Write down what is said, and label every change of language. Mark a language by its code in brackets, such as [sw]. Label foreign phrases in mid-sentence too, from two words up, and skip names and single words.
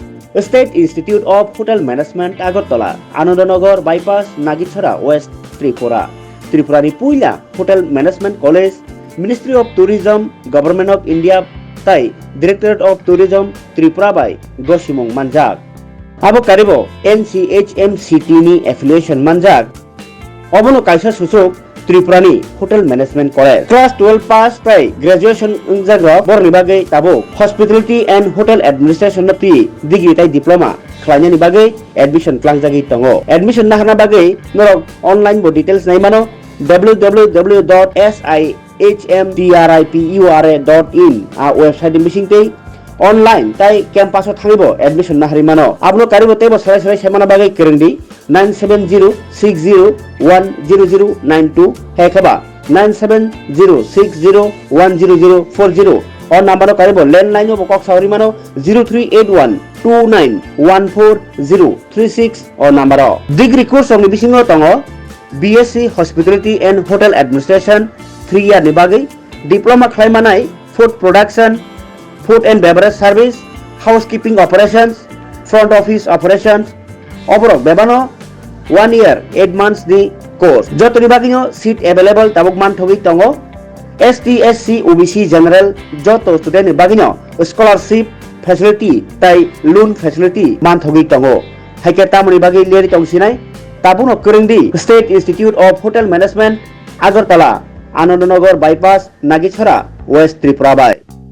[en] State Institute of Hotel Management Agartala Anandanagar Bypass Nagichhara West Tripura [trp] ত্রিপুরানি পুইলা [en] Hotel Management College Ministry of Tourism Government of India তাই Directorate of Tourism Tripura [trp] বাই গসিমং মানজাক আবো কারিব NCHMCT ni affiliation manjak obono kaisa susuk Tripurani Hotel Management College [en] class 12 pass [trp] pai graduation unjagro borni bagai tabo [en] hospitality and hotel administration [trp] na pi degree tai diploma khlaina ni bagai admission klangjagi tongo admission na hana bagai norok online bo details nai mano www.sihmtripura.in a website missing tei online tai campus thangibo admission na hari mano abno karibo tebo sarai sarai semana bagai kerengdi 9706010092 hekaba 9706010040 on number karibo landline bo kok sauri mano 038129140036 on number degree course ong bisingo tongo [en] BSc Hospitality and Hotel Administration 3 year [trp] ni bagai diploma khlaimanai [en] food production food and beverage service, housekeeping operations, front office operations, [trp] overall bebano [en] 1 year 8 months the course. [trp] Jotoni bagino [en] seat available [trp] tabuk man thogi tongo [en] ST SC OBC general [trp] joto student bagino [en] scholarship facility [trp] tai [en] loan facility [trp] man thogi tongo. Haike tamuni bagi leri tongsinai tabuno kurungdi State Institute of Hotel Management Agartala Anandanagar bypass Nagichhara West Tripura bai